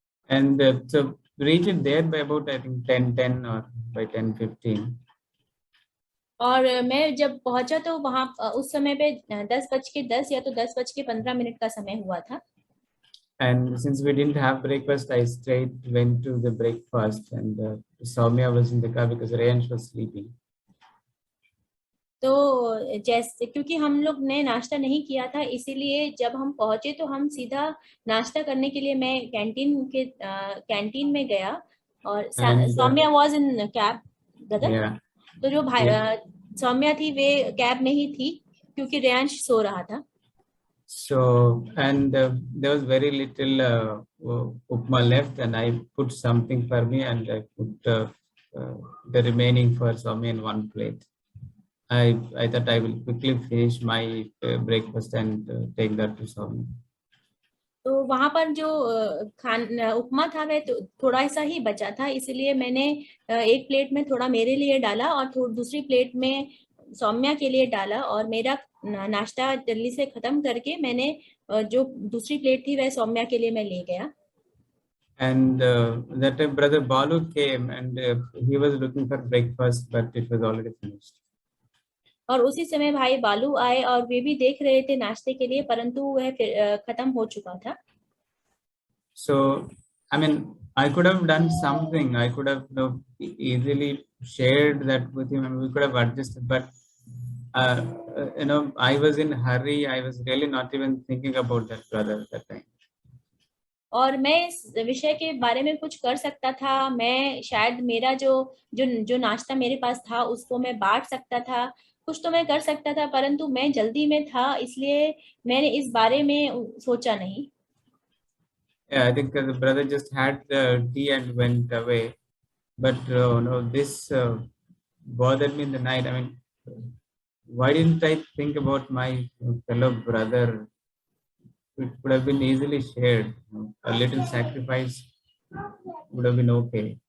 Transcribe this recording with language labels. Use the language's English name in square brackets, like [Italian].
[English] And so reached there by about I think 10:10 or by 10:15. [Hindi] और मैं जब पहुंचा तो वहां उस समय पे 10:10 या तो 10:15 का समय हुआ था। [English] And since we didn't have breakfast, I straight went to the breakfast, and Soumya was in the car because Rayansh was sleeping. [Hindi] तो जैसे क्योंकि हम लोग ने नाश्ता नहीं किया था, इसीलिए जब हम पहुंचे तो हम सीधा नाश्ता करने के लिए मैं कैंटीन में गया, और Saumya [English] Was in cab brother. Yeah. [Hindi] तो जो भाई सौम्या थी वे कैब में ही थी, क्योंकि रेयांश सो रहा था। [English] So, and there was very little upma left, and I put something for me, and I put the remaining for Soumya in one plate. I thought I will quickly finish my breakfast and take that to Soumya. [Hindi] तो वहां पर जो उपमा था वह तो थोड़ा सा ही बचा था, इसलिए मैंने एक प्लेट में थोड़ा मेरे लिए डाला और दूसरी प्लेट में सौम्या के लिए डाला, और मेरा नाश्ता जल्दी से खत्म करके मैंने जो दूसरी प्लेट थी वह सौम्या के लिए मैं ले गया। [English] And that time Brother Balu came, and he was looking for breakfast, but it was already finished. [Hindi] और उसी समय भाई बालू आए और वे भी देख रहे थे नाश्ते के लिए, परंतु वह खत्म हो चुका था। [English] So I mean, I could have done something. I could have easily shared that with him, and we could have adjusted. But I was in hurry. I was really not even thinking about that brother at that time. [Hindi] और मैं इस विषय के बारे में कुछ कर सकता था, मैं शायद मेरा जो जो जो नाश्ता मेरे पास था उसको मैं बांट सकता था, कुछ तो मैं कर सकता था, परंतु मैं जल्दी में था, इसलिए मैंने इस बारे में सोचा नहीं. [English] Yeah, I think the brother just had the tea and went away. But this bothered me in the night. I mean, why didn't I think about my fellow brother? It could have been easily shared. A little sacrifice would have been okay.